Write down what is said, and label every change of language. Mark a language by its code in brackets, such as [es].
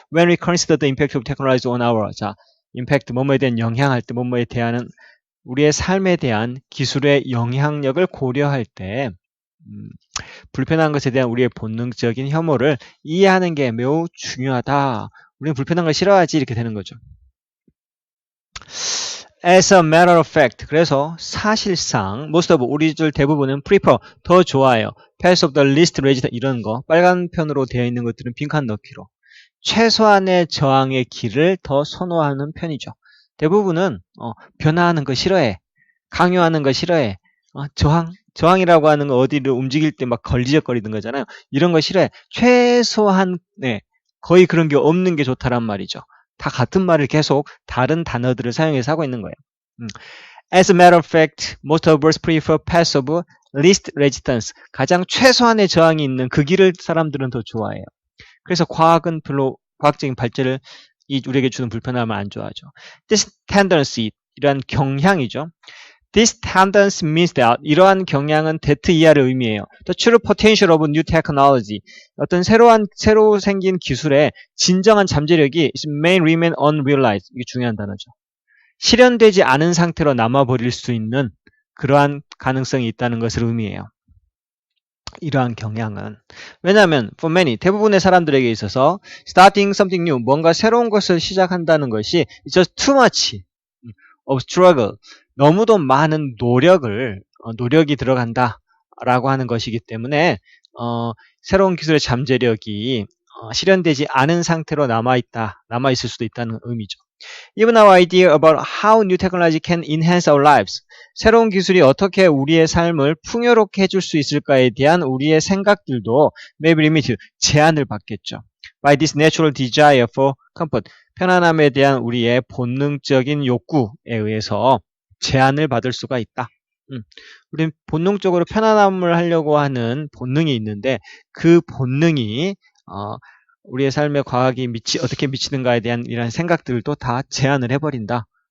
[en] When we consider the impact of technology on our, [ko] 자, 임팩트, 뭐뭐에 대한 영향할 때, 뭐뭐에 대한 우리의 삶에 대한 기술의 영향력을 고려할 때 불편한 것에 대한 우리의 본능적인 혐오를 이해하는 게 매우 중요하다. 우리는 불편한 걸 싫어하지, 이렇게 되는 거죠. [en] As a matter of fact, [ko] 그래서 사실상 [en] most of [ko] 우리들 대부분은 prefer 더 좋아해요. [en] path of the least resistance [ko] 이런 거 빨간 편으로 되어 있는 것들은 빈칸 넣기로 최소한의 저항의 길을 더 선호하는 편이죠. 대부분은 변화하는 거 싫어해. 강요하는 거 싫어해. 저항이라고 하는 거 어디를 움직일 때 막 걸리적거리는 거잖아요. 이런 거 싫어해. 최소한 거의 그런 게 없는 게 좋다란 말이죠. 다 같은 말을 계속 다른 단어들을 사용해서 하고 있는 거예요. [en] As a matter of fact, most of us prefer path of least resistance. [ko] 가장 최소한의 저항이 있는 그 길을 사람들은 더 좋아해요. 그래서 과학은 별로 과학적인 발전을 우리에게 주는 불편함을 안 좋아하죠. [en] This tendency, [ko] 이러한 경향이죠. [en] This tendency means that [ko] 이러한 경향은 that 이하를 의미해요. [en] The true potential of new technology. [ko] 어떤 새로 생긴 기술의 진정한 잠재력이 [en] may remain unrealized. [ko] 이게 중요한 단어죠. 실현되지 않은 상태로 남아버릴 수 있는 그러한 가능성이 있다는 것을 의미해요. 이러한 경향은. 왜냐하면 [en] for many, [ko] 대부분의 사람들에게 있어서 [en] starting something new, [ko] 뭔가 새로운 것을 시작한다는 것이 [en] just too much of struggle, [ko] 너무도 많은 노력이 들어간다라고 하는 것이기 때문에 새로운 기술의 잠재력이 실현되지 않은 상태로 남아있을 수도 있다는 의미죠. [en] Even our idea about how new technology can enhance our lives. [ko] 새로운 기술이 어떻게 우리의 삶을 풍요롭게 해줄 수 있을까에 대한 우리의 생각들도 [en] may be limited, [ko] 제한을 받겠죠. [en] By this natural desire for comfort. [ko] 편안함에 대한 우리의 본능적인 욕구에 의해서 제한을 받을 수가 있다. 우리는 본능적으로 편안함을 하려고 하는 본능이 있는데 그 본능이 우리의 삶에 과학이 어떻게 미치는가에 대한 이런 생각들도 다 제한을 해버린다.